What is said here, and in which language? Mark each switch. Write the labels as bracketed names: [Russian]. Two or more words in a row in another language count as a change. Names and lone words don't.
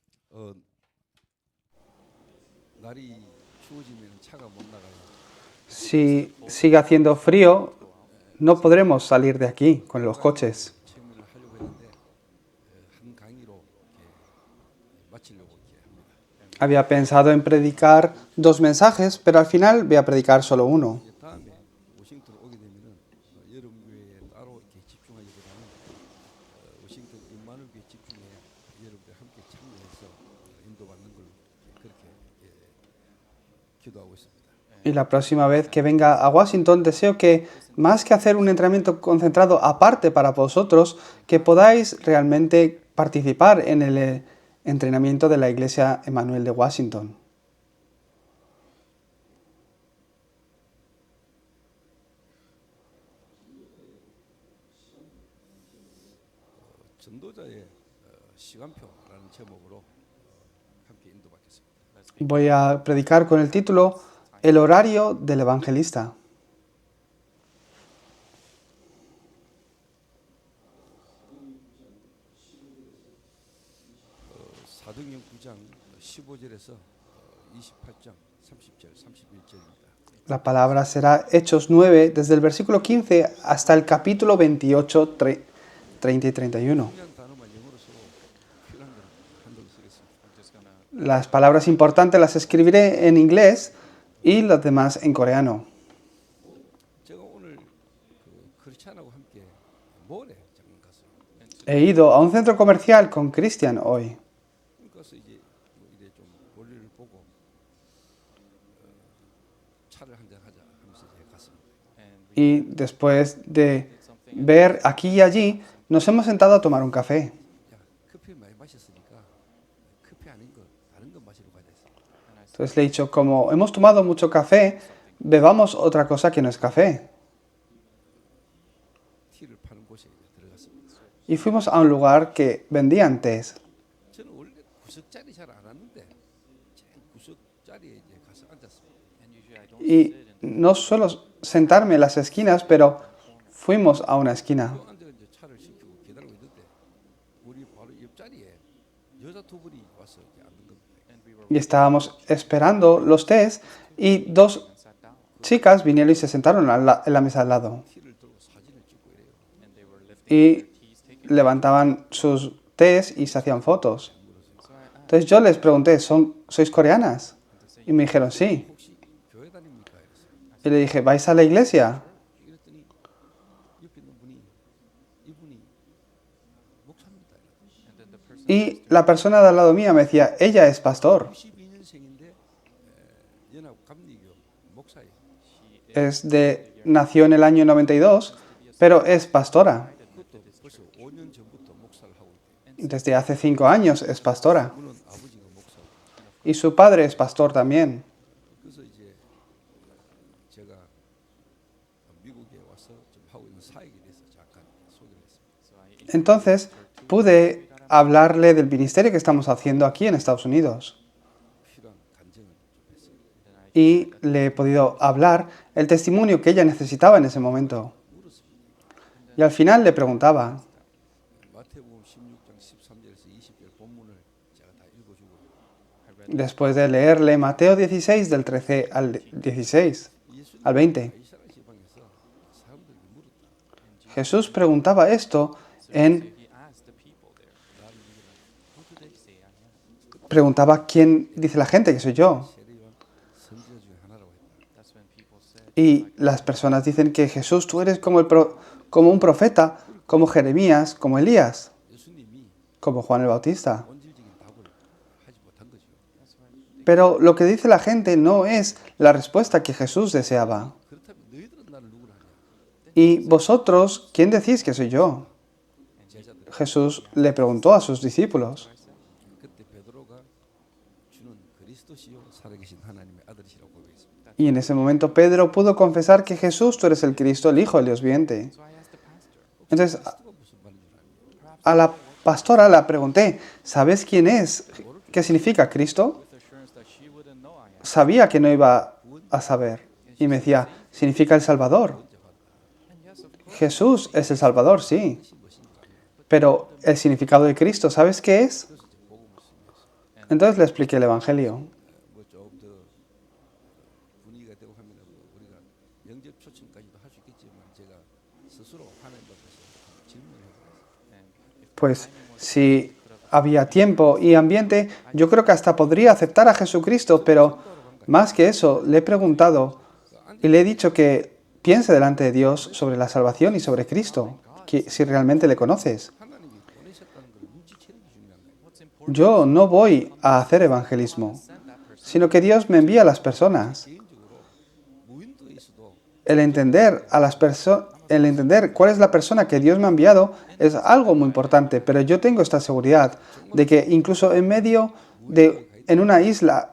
[Korean] 어, 날이 추워지면 차가 못 나가요. [Spanish] Si sigue haciendo frío, no podremos salir de aquí con los coches. [Korean] 체험을 하려고 했는데 한 강의로 이렇게 마치려고 이렇게 합니다. [Spanish] Había pensado en predicar 2 mensajes, pero al final voy a predicar solo uno. [Korean] 이제 다음에 워싱턴 오게 되면은 여름 교회에 따로 이렇게 집중하기보다는 워싱턴 임마누엘 교회 집중해 여러분들 함께 참여해서 인도받는 걸 그렇게 기도하고 있습니다. [Spanish] Y la próxima vez que venga a Washington, deseo que, más que hacer un entrenamiento concentrado aparte para vosotros, que podáis realmente participar en el entrenamiento de la Iglesia Emmanuel de Washington. [Korean] 전도자의 시간표라는 제목으로 함께 인도받겠습니다. [Spanish] Voy a predicar con el título El horario del evangelista. [Korean] 사도행전 9장 15절에서 28장 30절 31절입니다. [Spanish] La palabra será Hechos 9, desde el versículo 15 hasta el capítulo 28, 30 y 31. [Korean] 중요한 단어만 영어로 쓰고 필요한 건 한글로 쓰겠습니다. [Spanish] Las palabras importantes las escribiré en inglés y las demás en coreano. [Korean] 제가 오늘 크리스찬하고 함께 몰에 잠깐 갔어요. [Spanish] He ido a un centro comercial con Christian hoy. [Korean] 그래서 이제 이래 좀 볼일을 보고 차를 한잔 하자 하면서 이제 갔습니다. [Spanish] Y después de ver aquí y allí, nos hemos sentado a tomar un café. [Korean] 야, 커피 많이 마셨으니까 커피 아닌 거 다른 거 마시러 가자 했어요. [Spanish] Entonces le he dicho, como hemos tomado mucho café, bebamos otra cosa que no es café. [Korean] 티를 파는 곳에 이제 들어갔습니다. [Spanish] Y fuimos a un lugar que vendían tés. [Korean] 저는 원래 구석자리 잘 안 왔는데 제일 구석자리에 이제 가서 앉았습니다. [Spanish] Y no suelo sentarme en las esquinas, pero fuimos a una esquina. [Korean] 요 앉아 이제 차를 시키고 기다리고 있는데 우리 바로 옆자리에 여자 두 분이 와서 이렇게 앉는 겁니다. [Spanish] Y estábamos esperando los tés y 2 chicas vinieron y se sentaron en la mesa al lado. [Korean] 티를 들고 사진을 찍고 이래요. [Spanish] Y levantaban sus tés y se hacían fotos. Entonces yo les pregunté, ¿sois coreanas? Y me dijeron, sí. [Korean] 혹시 교회 다닙니까? 이랬어요. [Spanish] Y le dije, ¿vais a la iglesia? [Korean] 이랬더니 옆에 있는 분이 이분이 목사입니다. [Spanish] Y la persona de al lado mía me decía, ella es pastor. [Korean] 92년생인데 연합 감리교 목사예요. [Spanish] Nació en el año 92, pero es pastora. [Korean] 그것도 벌써 5년 전부터 목사를 하고 있대요. [Spanish] Desde hace 5 años es pastora. [Korean] 그분은 아버지가 목사고. [Spanish] Y su padre es pastor también. [Korean] 그래서 이제 제가 미국에 와서 좀 하고 있는 사역에 대해서 잠깐 소개를 했습니다. [Spanish] Entonces pude hablarle del ministerio que estamos haciendo aquí en Estados Unidos. [Korean] 필요한 간증을 좀 했어요. [Spanish] Y le he podido hablar el testimonio que ella necesitaba en ese momento. Y al final le preguntaba, [Korean] 마태복음 16장 13절에서 20절 본문을 제가 다 읽어주고 [Spanish] después de leerle Mateo 16 del 13 al 16, al 20, [Korean] 이스라엘 지방에서 사람들이 물었다. [Spanish] Jesús preguntaba esto preguntaba quién dice la gente que soy yo. [Korean] 세례요한 선지자 중에 하나라고 했다. [Spanish] Y las personas dicen que Jesús, tú eres como un profeta, como Jeremías, como Elías, [Korean] 예수님이 [Spanish] como Juan el Bautista. [Korean] 본질적인 답을 하지 못한 거죠. [Spanish] Pero lo que dice la gente no es la respuesta que Jesús deseaba. [Korean] 그렇다면 너희들은 나를 누구라 하냐? [Spanish] Y vosotros, ¿quién decís que soy yo? [Korean] 제자들. [Spanish] Jesús le preguntó a sus discípulos. [Korean] 그때 베드로가 주는 그리스도시요 살아계신 하나님의 아들이시라고 고백했습니다. [Spanish] Y en ese momento Pedro pudo confesar que Jesús, tú eres el Cristo, el Hijo del Dios viviente. Entonces [Korean] 그리스도가 무슨 말인 줄 압니까? [Spanish] a la pastora le pregunté, ¿sabes quién es? ¿Qué significa Cristo? Sabía que no iba a saber. Y me decía, significa el Salvador. Jesús es el Salvador, sí. Pero el significado de Cristo, ¿sabes qué es? Entonces le expliqué el Evangelio. [Korean] 뭐 조금 더 분위기가 되고 하면 우리가 영접 초청까지도 할 수 있겠지만 제가 스스로 하나님 앞에서 질문을 해보겠습니다. [Spanish] Pues si había tiempo y ambiente, yo creo que hasta podría aceptar a Jesucristo, pero más que eso, le he preguntado y le he dicho que piense delante de Dios sobre la salvación y sobre Cristo, que si realmente le conoces. [Korean] 하나님이 보내셨다는 걸 눈치채는 게 중요한 거예요. [English] What's important [Spanish] Yo no voy a hacer evangelismo, [English] send that person. [Spanish] sino que Dios me envía a las personas. [Korean] 개인적으로 무인도에서도 [Spanish] El entender cuál es la persona que Dios me ha enviado es algo muy importante, pero yo tengo esta seguridad de que incluso en una isla